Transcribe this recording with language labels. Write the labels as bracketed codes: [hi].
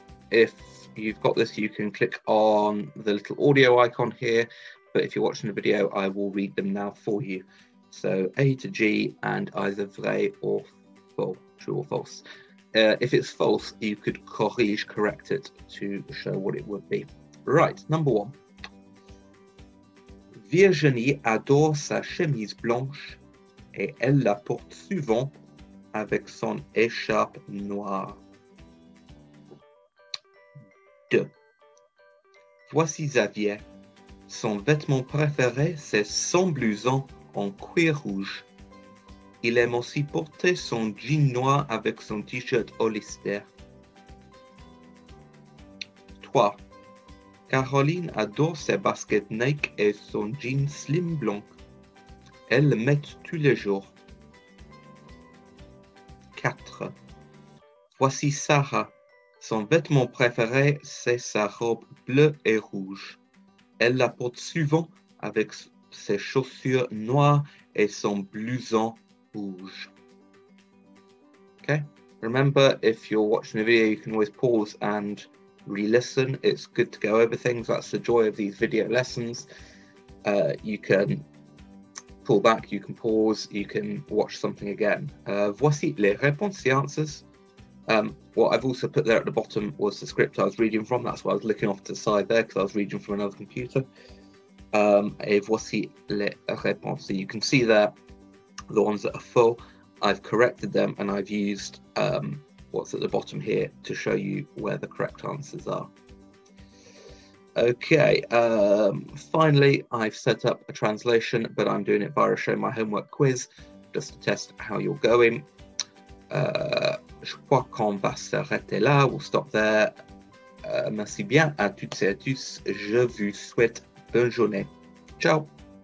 [en] if you've got this, you can click on the little audio icon here, but if you're watching the video, I will read them now for you. So A to G and either vrai or faux, true or false. If it's false, you could correct it to show what it would be. Right, number 1. [fr] Virginie adore sa chemise blanche et elle la porte souvent avec son écharpe noire. 2. Voici Xavier. Son vêtement préféré, c'est son blouson en cuir rouge. Il aime aussi porter son jean noir avec son t-shirt Hollister. 3. Caroline adore ses baskets Nike et son jean slim blanc. Elle le met tous les jours. 4. Voici Sarah. Son vêtement préféré, c'est sa robe bleue et rouge. Elle la porte souvent avec ses chaussures noires et son blouson rouge. [en] Okay? Remember, if you're watching a video, you can always pause and re-listen. It's good to go over things. That's the joy of these video lessons. You can pull back, you can pause, you can watch something again. [fr] Voici les réponses, [en] the answers. What I've also put there at the bottom was the script I was reading from. That's why I was looking off to the side there, because I was reading from another computer. [fr] Et voici les réponses. [en] So you can see there the ones that are full. I've corrected them and I've used what's at the bottom here to show you where the correct answers are. Okay, finally, I've set up a translation, but I'm doing it via a Show My Homework quiz, just to test how you're going. [fr] Je crois qu'on va s'arrêter là, [en] we'll stop there. [fr] Merci bien à toutes et à tous, je vous souhaite bonne journée. Ciao.